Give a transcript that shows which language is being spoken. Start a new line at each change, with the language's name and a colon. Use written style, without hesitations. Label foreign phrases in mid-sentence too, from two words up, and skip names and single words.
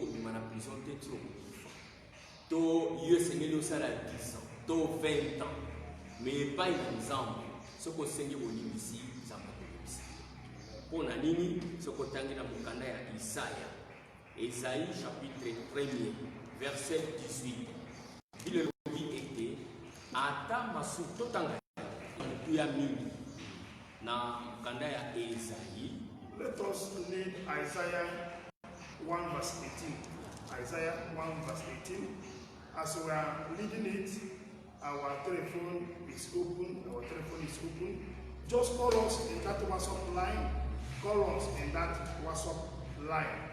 Lingala: kobima na prison te ti okokufa to yo esengeli osala 10 ans to 20 ans mais epai na nzambe soki osengi bolimbisi nzambe akolimbisa mpo na nini soki otangi na mokanda ya Isaya Esaïe
French: chapitre 1er verset 18
Lingala: bile lobi ete ata masu totanga motu ya mingi na mokanda ya Esaïe.
English: Let us read Isaiah 1 verse 18. Isaiah 1 verse 18. As we are reading it, our telephone is open. Our telephone is open. Just call us in that WhatsApp line. Call us in that WhatsApp line.